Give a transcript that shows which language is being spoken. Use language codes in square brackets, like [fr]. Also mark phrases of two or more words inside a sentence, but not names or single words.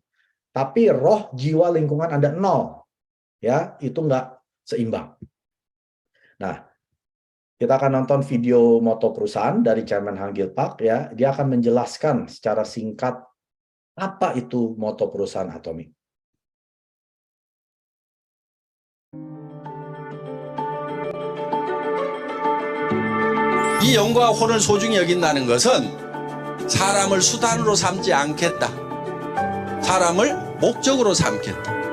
[id] Tapi roh, jiwa, lingkungan Anda nol. Ya, itu nggak seimbang. Nah, kita akan nonton video moto perusahaan dari Chairman Han Gil-pak ya. Dia akan menjelaskan secara singkat apa itu moto perusahaan Atomy. [ko] 이 영광과 혼을 소중히 여긴다는 것은 사람을 수단으로 삼지 않겠다. 사람을 목적으로 삼겠다.